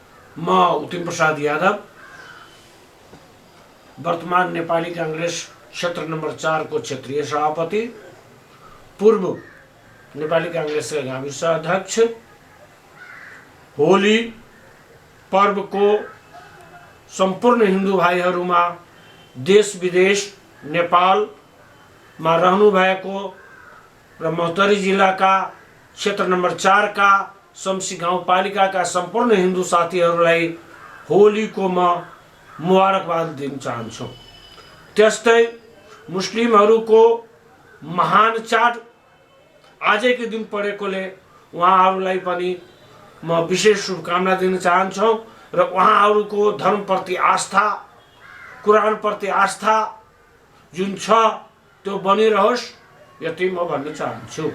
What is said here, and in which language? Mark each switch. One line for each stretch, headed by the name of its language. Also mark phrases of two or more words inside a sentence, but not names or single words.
Nepali: म उत्तिम प्रसाद यादव वर्तमान नेपाली कांग्रेस क्षेत्र नंबर 4 को क्षेत्रीय सभापति, पूर्व नेपाली कांग्रेस का गाविस अध्यक्ष, होली पर्व को संपूर्ण हिंदू भाइहरूमा देश विदेश नेपालमा रहनु भएको र महोत्तरी जिल्लाका क्षेत्र नंबर 4 का शमसी गाउँपालिकाका सम्पूर्ण हिन्दू साथीहरूलाई होलीको म मुबारकबाद दिन चाहन्छु। त्यस्तै मुस्लिमहरूको महान चाड आजकै दिन परेकोले उहाँहरूलाई पनि म विशेष शुभकामना दिन चाहन्छु र उहाँहरूको धर्मप्रति आस्था, कुरानप्रति आस्था जुन छ त्यो बनिरहोस्, यति म भन्न चाहन्छु।